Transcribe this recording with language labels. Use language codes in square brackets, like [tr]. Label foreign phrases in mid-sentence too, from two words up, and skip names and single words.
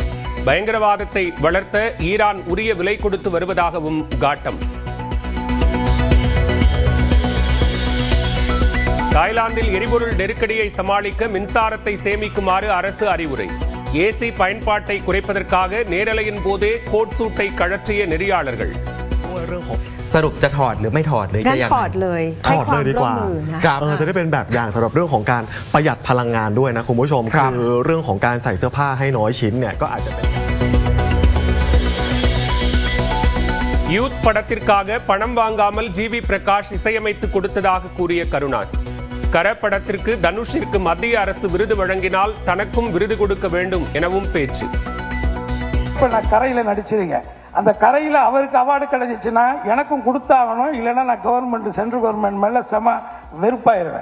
[ta] பயங்கரவாதத்தை வளர்த்த ஈரான் உரிய விலை கொடுத்து வருவதாகவும் காட்டம். தாய்லாந்தில் எரிபொருள் நெருக்கடியை சமாளிக்க மின்சாரத்தை சேமிக்குமாறு அரசு அறிவுரை. ஏசி பயன்பாட்டை குறைப்பதற்காக நேரலையின் போதே கோட் சூட்டை கழற்றிய நெறியாளர்கள். [th] สรุปจะถอดหรือไม่ถอดหรือจะยังไง ถอดเลยให้ความร่วมมือนะ จะได้เป็นแบบอย่างสำหรับเรื่องของการประหยัดพลังงานด้วยนะคุณผู้ชมคือเรื่องของการใส่เสื้อผ้าให้น้อยชิ้นเนี่ยก็อาจจะเป็น [ta] யூத் படத்திற்காக பணம் வாங்காமல் ஜிவி பிரகாஷ் இசையமைத்து கொடுத்ததாக கூறிய கருணாஸ். கர படத்திற்கு தனுஷிற்கு மத்திய அரசு விருது வழங்கினால் தனக்கும் விருது கொடுக்க வேண்டும் எனவும் பேச்சு. இப்ப நான் கரையில நடிச்சிருங்க, அந்த கரையில அவருக்கு அவார்டு கிடைச்சிச்சுன்னா எனக்கும் கொடுத்தாகணும், இல்லைன்னா நான் கவர்மெண்ட் சென்ட்ரல் கவர்மெண்ட் மேல செம வெறுப்பாயிருவேன்.